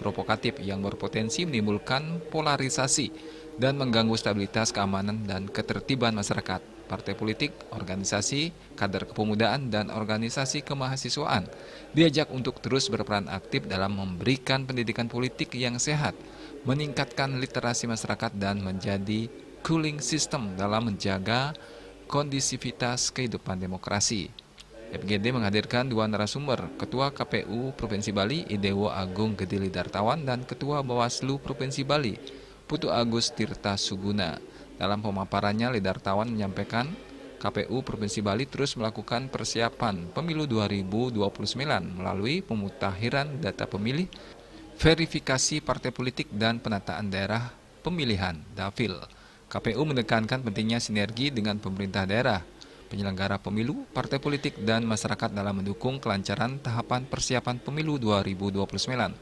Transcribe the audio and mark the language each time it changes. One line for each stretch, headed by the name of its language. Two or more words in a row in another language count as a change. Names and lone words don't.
Indonesian: provokatif yang berpotensi menimbulkan polarisasi dan mengganggu stabilitas keamanan dan ketertiban masyarakat, partai politik, organisasi, kader kepemudaan, dan organisasi kemahasiswaan diajak untuk terus berperan aktif dalam memberikan pendidikan politik yang sehat, meningkatkan literasi masyarakat, dan menjadi
English: cooling system
Indonesian: dalam menjaga kondisivitas kehidupan demokrasi. FGD menghadirkan dua narasumber, Ketua KPU Provinsi Bali, Idewo Agung Gedili Dartawan, dan Ketua Bawaslu Provinsi Bali, Putu Agus Tirta Suguna. Dalam pemaparannya, Lidartawan menyampaikan KPU Provinsi Bali terus melakukan persiapan pemilu 2029 melalui pemutakhiran data pemilih, verifikasi partai politik, dan penataan daerah pemilihan (Dapil). KPU menekankan pentingnya sinergi dengan pemerintah daerah, penyelenggara pemilu, partai politik, dan masyarakat dalam mendukung kelancaran tahapan persiapan pemilu 2029.